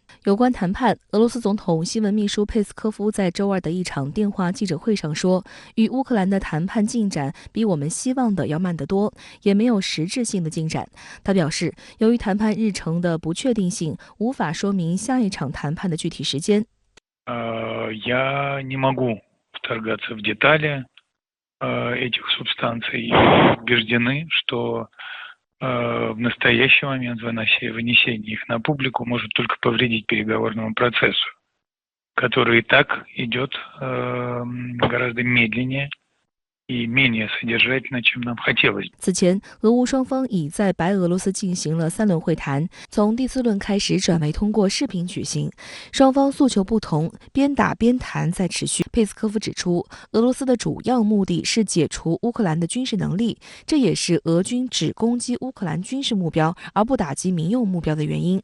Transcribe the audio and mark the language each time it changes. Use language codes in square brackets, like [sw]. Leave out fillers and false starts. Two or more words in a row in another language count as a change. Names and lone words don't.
[zh] 有关谈判，俄罗斯总统新闻秘书佩斯科夫在周二的一场电话记者会上说，与乌克兰的谈判进展比我们希望的要慢得多，也没有实质性的进展。他表示，由于谈判日程的不确定性，无法说明下一场谈判的具体时间。 [ru] Я не могу вторгаться в детали этих субстанций. Убеждены, что в настоящий момент вынесение их на публику может только повредить переговорному процессу, который и так идет гораздо медленнее。 [zh] 此前，俄乌双方已在白俄罗斯进行了3轮会谈，从第4轮开始转为通过视频举行。双方诉求不同，边打边谈在持续。佩斯科夫指出，俄罗斯的主要目的是解除乌克兰的军事能力，这也是俄军只攻击乌克兰军事目标而不打击民用目标的原因。